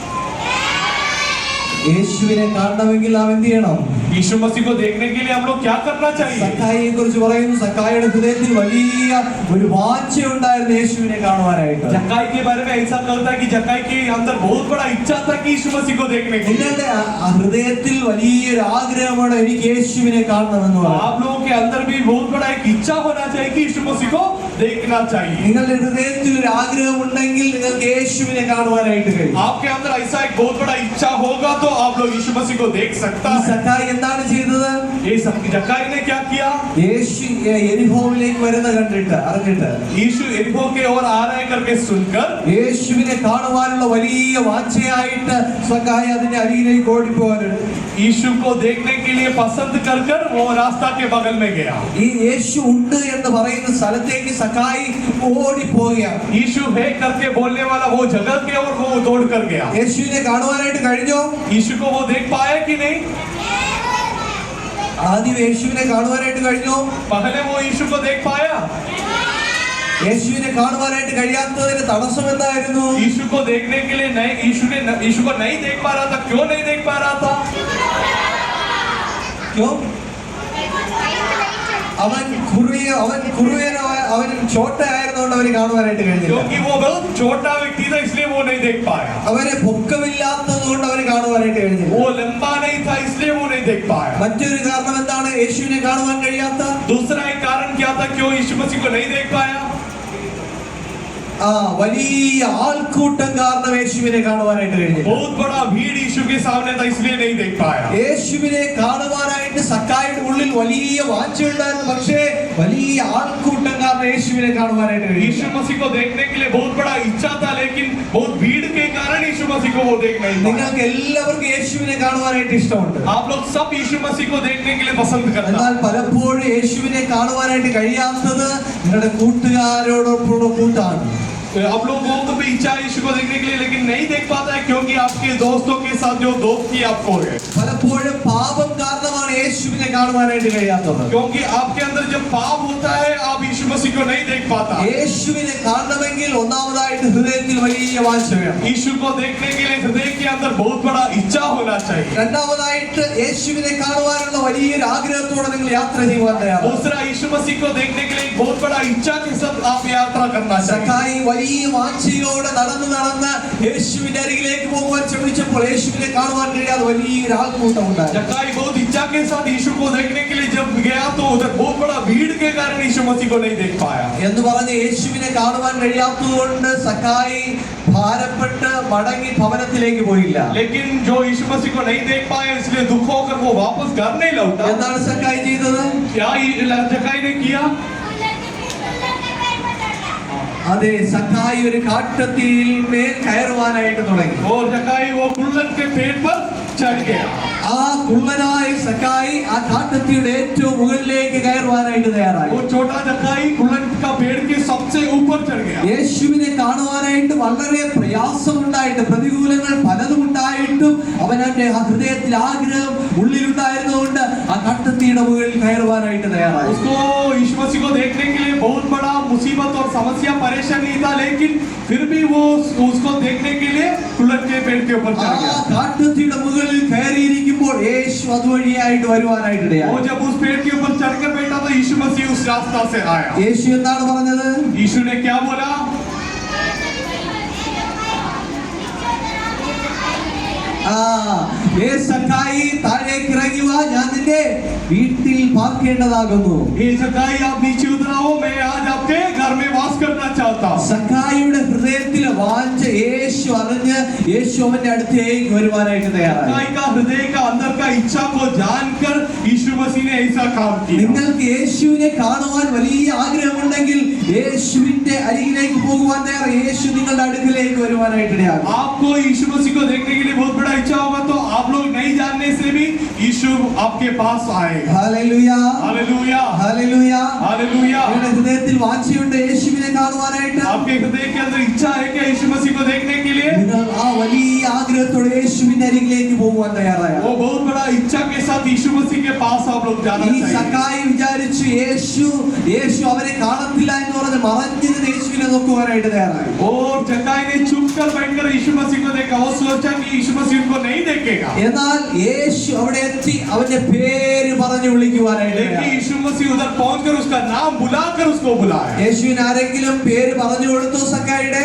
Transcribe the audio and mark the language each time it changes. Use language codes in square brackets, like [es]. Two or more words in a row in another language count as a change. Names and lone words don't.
[ml] യേശുവിനെ കാണണമെങ്കിൽ നാം എന്ത് ചെയ്യണം? [hi] यीशु मसीह को देखने के लिए हम लोग क्या करना चाहिए? [ml] സക്കായിയെ കുറിച്ച് പറയുന്നു. സക്കായിയുടെ ഹൃദയത്തിൽ വലിയ ഒരു വാഞ്ച ഉണ്ടായിരുന്നു യേശുവിനെ കാണുവാനായിട്ട്. [hi] जकाई के बारे में ऐसा कहता है कि जकाई के अंदर बहुत बड़ा इच्छा था कि यीशु मसीह को देखने के लिए. [ml] നിങ്ങളുടെ ഹൃദയത്തിൽ വലിയൊരു ആഗ്രഹമാണ് എനിക്ക് യേശുവിനെ കാണണമെന്ന് പറയുന്നത്. [hi] आप लोगों के अंदर भी बहुत बड़ा एक इच्छा होना चाहिए कि यीशु मसीह को देखना चाहिए. [ml] നിങ്ങളുടെ ഹൃദയത്തിൽ ഒരു ആഗ്രഹം ഉണ്ടെങ്കിൽ നിങ്ങൾക്ക് യേശുവിനെ കാണുവാനായിട്ട് കഴിയും. [hi] आपके अंदर ऐसा एक बहुत बड़ा इच्छा होगा तो आप लोग यीशु मसीह को देख सकता है. [ml] സക്കായി എന്താണ് ചെയ്തത്? [hi] ये जकाई ने क्या किया? [ml] യേശു യെരിഹോവിലേക്ക് വരുന്ന അറിഞ്ഞിട്ട് [hi] यीशु यरीहो के ओर आ रहे करके सुनकर [ml] യേശുവിനെ കാണുവാനുള്ള വലിയ വാഞ്ചയായിട്ട് സക്കായി അതിന്റെ അരികിലേക്ക് ഓടിപ്പോവാനുണ്ട്. [hi] यीशु को देखने के लिए पसंद कर कर वो रास्ता के बगल में गया. [ml] ഈ യേശു ഉണ്ട് എന്ന് പറയുന്ന സ്ഥലത്തേക്ക് സക്കായി ഓടിപ്പോവുകയാണ്. [hi] यीशु है करके बोलने वाला वो जगह के ओर वो दौड़ कर गया. [ml] യേശുവിനെ കാണുവാനായിട്ട് കഴിഞ്ഞോ? [hi] यीशु को वो देख पाया कि नहीं? [ml] ആദ്യം യേശുവിനെ കാണുവാനായിട്ട് കഴിഞ്ഞോ? [hi] पहले वो यीशु को देख पाया? [ml] യേശുവിനെ കാണുവാനായിട്ട് കഴിയാത്തതിന് തടസ്സം എന്തായിരുന്നു? [hi] यीशु को देखने के लिए नहीं, यीशु को नहीं देख पा रहा था. क्यों नहीं देख पा रहा था? क्यों? [ml] അവൻ ചോട്ടയായിരുന്നുകൊണ്ട് അവന് കാണുവാനായിട്ട് കഴിഞ്ഞില്ല. [hi] क्योंकि वो बहुत छोटा व्यक्ति था इसलिए वो नहीं देख पाया. [ml] അവന് പൊക്കമില്ലാത്തത് കൊണ്ട് അവന് കാണുവാനായിട്ട് കഴിഞ്ഞില്ല. [hi] वो लंबा नहीं था इसलिए वो नहीं देख पाया. [ml] മറ്റൊരു കാരണം എന്താണ് യേശുവിനെ കാണുവാൻ കഴിയാത്ത? [hi] दूसरा एक कारण क्या था क्यों यीशु मसीह को नहीं देख पाया? [ml] വലിയ ആൾക്കൂട്ടം കാരണം യേശുവിനെ കാണുവാനായിട്ട് കഴിഞ്ഞു. [hi] बहुत बड़ा भीड़ यीशु के सामने था, इसलिए नहीं देख पाया. [ml] യേശുവിനെ കാണുവാനായിട്ട് സക്കായിയുടെ ഉള്ളിൽ വലിയ വാഞ്ചയുണ്ടായിരുന്നു. പക്ഷേ വലിയ ആൾക്കൂട്ടം കാരണം യേശുവിനെ കാണുവാനായിട്ട് കഴിഞ്ഞു. [hi] यीशु मसीह को देखने के लिए बहुत बड़ा इच्छा था, लेकिन बहुत भीड़ के कारण यीशु मसीह को वो देख नहीं पाया. [ml] നിങ്ങൾക്ക് എല്ലാവർക്കും യേശുവിനെ കാണുവാനായിട്ട് ഇഷ്ടമുണ്ട്. [hi] आप लोग सब यीशु मसीह को देखने के लिए पसंद करते हैं. [ml] എന്നാൽ പലപ്പോഴും യേശുവിനെ കാണുവാനായിട്ട് കഴിയാത്തത് നിങ്ങളുടെ കൂട്ടുകാരോടൊപ്പമുള്ള കൂട്ടാണ്. [hi] आप लोगों को भी इच्छा है यीशु को देखने के लिए, लेकिन नहीं देख पाता है क्योंकि आपके दोस्तों के साथ जो दोस्ती आपको है. [ml] പലപ്പോഴും പാപം കാരണമാണ് യേശുവിനെ കാണുവാനായിട്ട് കഴിയാത്തത്. [hi] क्योंकि आपके अंदर जब पाप होता है आप यीशु मसीह को नहीं देख पाता. [ml] യേശുവിനെ കാണണമെങ്കിൽ ഒന്നാമതായിട്ട് ഹൃദയത്തിൽ വലിയ വാഞ്ച വേണം. [hi] यीशु को देखने के लिए हृदय के अंदर बहुत बड़ा इच्छा होना चाहिए. [ml] രണ്ടാമതായിട്ട് യേശുവിനെ കാണുവാനുള്ള വലിയൊരു ആഗ്രഹത്തോടെ നിങ്ങൾ യാത്ര ചെയ്യുവാൻ തയ്യാറാണ്. [hi] दूसरा, यीशु मसीह को देखने के लिए एक बहुत बड़ा इच्छा के साथ आप यात्रा करना चाहिए. [ml] സക്കായി വലിയ വാഞ്ചയോടെ നടന്ന് യേശുവിന്റെ അരികിലേക്ക് പോകുവാൻ ശ്രമിച്ചപ്പോൾ യേശുവിനെ കാണുവാൻ കഴിയാതെ വലിയൊരു ആൾക്കൂട്ടം ഉണ്ടായി. [hi] जक्कई बहुत इच्छा के साथ यीशु को देखने के लिए जब गया तो उधर बहुत बड़ा भीड़ के कारण यीशु मसीह को नहीं देख पाया. [ml] എന്ന് പറഞ്ഞ് യേശുവിനെ കാണുവാൻ കഴിയാത്തതുകൊണ്ട് സക്കായി ഭാരപ്പെട്ട് മടങ്ങി ഭവനത്തിലേക്ക് പോയില്ല. [hi] लेकिन जो यीशु मसीह को नहीं देख पाए इसलिए दुख होकर वो वापस घर नहीं लौटा. [ml] എന്താണ് സക്കായി ചെയ്തത്? [hi] क्या जक्कई ने किया? [ml] അതെ, സക്കായി ഒരു കാട്ടത്തിയിൽ മേൽ കയറുവാനായിട്ട് തുടങ്ങി. [hi] और जक्कई वो कुल्लन के पेड़ पर चढ़ गया. [ml] ആ കുള്ളനായ സക്കായി ആ കാട്ടത്തിയുടെ ഏറ്റവും മുകളിലേക്ക് കയറുവാനായിട്ട് തയ്യാറായി. [hi] वो छोटा जक्कई कुल्लन का पेड़ के सबसे ऊपर चढ़ गया. [ml] യേശുവിനെ കാണുവാനായിട്ട് വളരെ പ്രയാസമുണ്ടായിട്ട് പ്രതികൂലങ്ങൾ പലതും ഉണ്ടായിട്ടും അവനവന്റെ ഹൃദയത്തിൽ ആഗ്രഹം ഉള്ളിലുണ്ടായിരുന്നുകൊണ്ട് ആ കാട്ടത്തിയുടെ മുകളിൽ കയറുവാനായിട്ട് തയ്യാറായി. [hi] उसको यीशु मसीह को देखने के लिए बहुत बड़ा मुसीबत और समस्या परेशानी था, लेकिन फिर भी वो उसको देखने के लिए कुल्लन के पेड़ के ऊपर चढ़ गया. [ml] കാട്ടത്തിയുടെ മുകളിൽ കയറിയിരിക്കുമ്പോൾ യേശു അതുവഴിയായിട്ട് വരുവാനായിട്ട് ഇടയായി. [hi] वो जब उस पेड़ के ऊपर चढ़कर बैठा तो यीशु मसीह उस रास्ता से आया. [ml] യേശു എന്താണ് പറഞ്ഞത്? [hi] यीशु ने क्या बोला? [ml] സക്കായി താഴേക്ക് ഇറങ്ങി വാ, ഞാൻ നിന്റെ വീട്ടിൽ പാർക്കേണ്ടതാകുന്നു. [hi] ये जक्कई आप नीचे उतर आओ, मैं आज आपके घर में वास करना चाहता हूं. [ml] സക്കായിയുടെ ഹൃദയത്തിലെ വാഞ്ച യേശു അറിഞ്ഞ് യേശു അവന്റെ അടുത്തേക്ക് വരുവാനായിട്ട് തയ്യാറായി. [hi] जक्कई का हृदय का अंदर का इच्छा को जानकर यीशु मसीह ने ऐसा काम किया. [ml] നിങ്ങൾക്ക് യേശുവിനെ കാണുവാൻ വലിയ ആഗ്രഹമുണ്ടെങ്കിൽ യേശുവിന്റെ അരികിലേക്ക് പോകുവാൻ തയ്യാർ. യേശു നിങ്ങളുടെ അടുക്കിലേക്ക് വരുവാനായിട്ട് ഇടയാകും. [hi] आपको यीशु मसीह को देखने के लिए बहुत बड़ा इच्छा होगा तो आप लोग नहीं जानने से भी यीशु आपके पास आएगा. [ml] ഹല്ലേലൂയ, [hi] हालेलुया, [ml] ഹല്ലേലൂയ. [hi] हालेलुया. [ml] നിങ്ങളുടെ ഹൃദയത്തിൽ വാഞ്ചയുണ്ട് യേശുവിനെ കാണുവാനായിട്ട്. [hi] आपके हृदय के अंदर इच्छा है क्या यीशु मसीह को देखने के लिए? [ml] നിങ്ങൾ ആ വലിയ ആഗ്രഹത്തോടെ യേശുവിന്റെ അരികിലേക്ക് പോകുവാൻ തയ്യാറായ. [hi] वो बहुत बड़ा इच्छा के साथ यीशु मसीह के पास आप लोग जाना [ml] ഈ [hi] चाहिए. [ml] സക്കായി വിചാരിച്ചു യേശു അവനെ കാണത്തില്ല എന്ന് പറഞ്ഞ് മറഞ്ഞിരുന്ന് യേശുവിനെ നോക്കുവാനായിട്ട് തയ്യാറായി. [hi] और जक्कई ने चुप कर बैठकर यीशु मसीह को देखा. वो सोचा कि यीशु मसीह उनको नहीं देखेगा, [ml] എന്നാൽ യേശു അവിടെ എത്തി അവന്റെ പേര് പറഞ്ഞു വിളിക്കുവാനായിട്ട് [hi] लेकिन [ml] തയ്യാറായി. [hi] यीशु मसीह उधर पहुंचकर उसका नाम बुलाकर उसको बुलाया. [ml] യേശുവിന് ആരെങ്കിലും പേര് പറഞ്ഞു കൊടുത്തു സക്കായിയുടെ?